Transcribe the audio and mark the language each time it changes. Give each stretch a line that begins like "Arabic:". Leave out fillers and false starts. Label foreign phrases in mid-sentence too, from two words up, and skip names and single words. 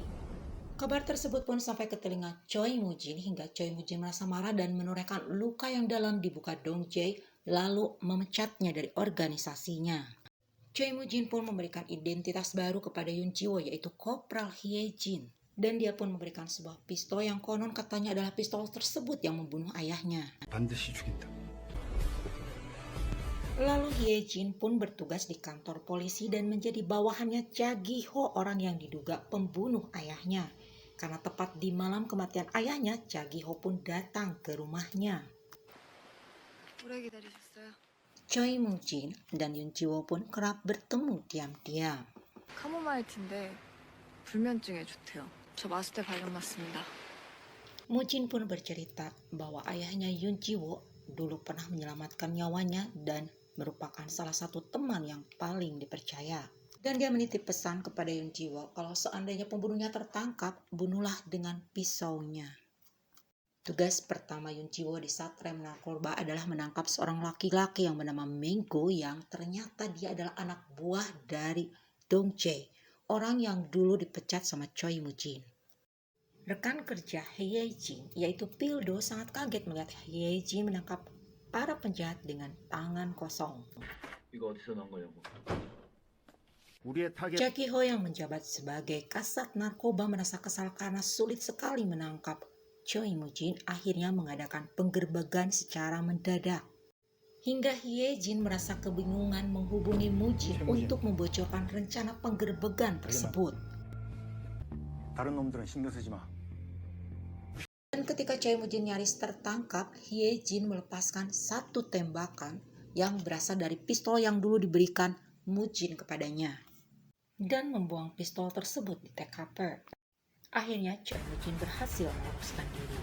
Indonesian: Kabar tersebut pun sampai ke telinga Choi Moo-jin hingga Choi Moo-jin merasa marah dan menorehkan luka yang dalam di muka Dong Jae lalu memecatnya dari organisasinya. Choi Moo-jin pun memberikan identitas baru kepada Yoon Ji-woo yaitu Kopral Hye-jin. Dan dia pun memberikan sebuah pistol yang konon katanya adalah pistol tersebut yang membunuh ayahnya.
Korean: 반드시 죽인다.
Indonesian: Lalu Hye-jin pun bertugas di kantor polisi dan menjadi bawahannya Cha Gi-ho, orang yang diduga pembunuh ayahnya. Karena tepat di malam kematian ayahnya, Cha Gi-ho pun datang ke rumahnya.
Korean: 오래 기다리셨어요?
Indonesian: Choi Moo-jin dan Yoon Ji-woo pun kerap bertemu diam-diam.
Korean: 카모마일티인데 불면증에 좋대요. 저 마실 때 발견났습니다.
Indonesian: Moo-jin pun bercerita bahwa ayahnya Yoon Ji-woo dulu pernah menyelamatkan nyawanya dan merupakan salah satu teman yang paling dipercaya. Dan dia menitip pesan kepada Yoon Ji-woo kalau seandainya pembunuhnya tertangkap, bunuhlah dengan pisaunya. Tugas pertama Yoon Ji-woo di Satrem Narkoba adalah menangkap seorang laki-laki yang bernama Minggu yang ternyata dia adalah anak buah dari Dong Jae, orang yang dulu dipecat sama Choi Moo-jin. Rekan kerja Hye-jin yaitu Pildo sangat kaget melihat Hye-jin menangkap para penjahat dengan tangan kosong.
Korean: 이거 어디서 나온 거냐고. 우리의 타겟.
Indonesian: Cha Gi-ho yang menjabat sebagai kasat narkoba merasa kesal karena sulit sekali menangkap Choi Moo-jin, akhirnya mengadakan penggerbegan secara mendadak. Hingga Hye-jin merasa kebingungan menghubungi Moo-jin untuk membocorkan rencana penggerbegan tersebut.
Korean: 다른 놈들은 신경 쓰지 마.
Indonesian: Dan ketika Choi Moo-jin nyaris tertangkap, Hye-jin melepaskan satu tembakan yang berasal dari pistol yang dulu diberikan Moo-jin kepadanya dan membuang pistol tersebut di TKP. Akhirnya Choi Moo-jin berhasil meloloskan diri.